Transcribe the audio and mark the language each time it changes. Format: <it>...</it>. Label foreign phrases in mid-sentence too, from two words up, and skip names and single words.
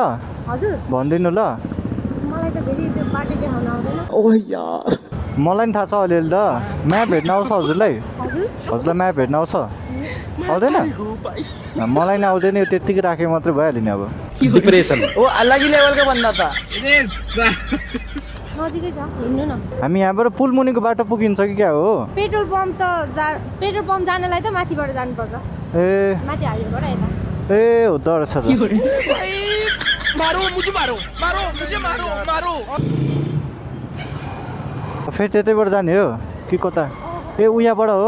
<ne>हजुर भन्दिनु ल मलाई त फेरि त्यो बाटो देखाउन आउँदैन मलाई नि थाहा छ अलिअलि त म्याप हेर्न आउँछ हजुरलाई हजुरलाई म्याप हेर्न आउँछ आउँदैन मलाई नि आउँदैन यो त्यत्तिकै राखे मात्रै भइहाल्यो नि अब</ne> <hi>डिप्रेसन वो अलग ही लेवल का बंदा था</hi> <ne>नजिकै छ हिँड्नु न हामी यहाँबाट पुल मुनिको बाटो पुगिन्छ कि क्या हो पेट्रोल पम्प जानलाई त माथिबाट जानुपर्छ ए माथि हाइवेबाट यता ए हो त रहेछ त फेरि त्यतैबाट जाने हो कि कता ए उयाबाट हो</ne>